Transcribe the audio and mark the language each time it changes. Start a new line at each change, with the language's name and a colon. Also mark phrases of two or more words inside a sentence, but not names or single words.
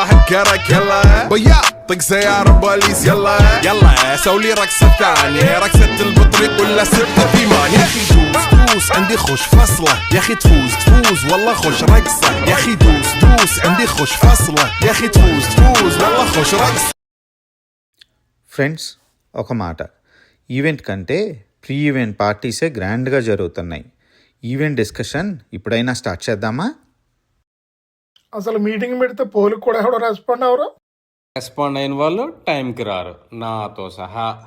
Arabic: فكرك يلا بيا طق سيارة بوليس يلا يلا سوي رقصة ثانية رقصة البطريق ولا ستة ثمان يا اخي دوس دوس عندي خوش فصلة يا اخي تفوز تفوز والله خوش رقصة يا اخي دوس دوس عندي خوش فصلة يا اخي تفوز تفوز والله خوش رقصة.
Telugu: ఫ్రెండ్స్, ఒక మాట, ఈవెంట్ కంటే
English: pre event parties
Telugu: గ్రాండ్గా జరుగుతున్నాయి.
English: event discussion
Telugu: ఇప్పుడైనా స్టార్ట్ చేద్దామా? అసలు మీటింగ్ పెడితే పోలికి కూడా ఎవడో రెస్పాండ్ అవరు. రెస్పాండ్ అయిన వాళ్ళు టైంకి రారు, నాతో సహా.